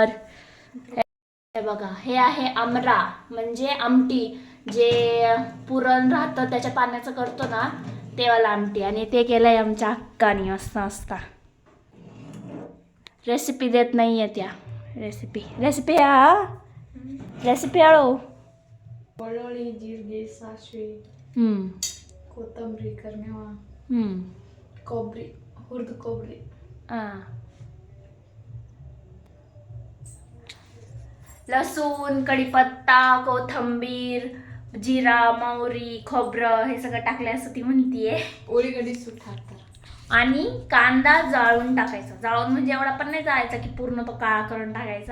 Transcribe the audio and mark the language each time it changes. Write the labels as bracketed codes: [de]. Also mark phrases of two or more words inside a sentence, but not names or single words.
[mr] हे बघा, हे आहे आमरा म्हणजे आमटी. जे पुरण राहतं त्याच्या पाण्याचं करतो ना तेवाला आमटी. आणि ते केलंय आमच्या अक्काने असं असता. रेसिपी देत नाही आहेत या रेसिपी आळो. [kn] ಬೆಳ್ಳುಳ್ಳಿ, ಜೀರಿಗೆ, ಸಾಸಿವೆ, ಕೊತ್ತಂಬರಿ, ಕರಿಬೇವು, ಕೊಬ್ಬರಿ, ಹುರಿದ ಕೊಬ್ಬರಿ, [mr] लसूण, कढीपत्ता, कोथिंबीर, जिरा, मोहरी, खोबरं हे सगळं टाकले असं ती म्हणतीये. [kn] ಉಳ್ಳಿಗಡ್ಡಿ ಸುಟ್ ಹಾಕತಾತ. [mr] आणि कांदा जाळून टाकायचा. जाळून म्हणजे एवढा पण नाही जाळायचा की पूर्ण तो काळा करून टाकायचा.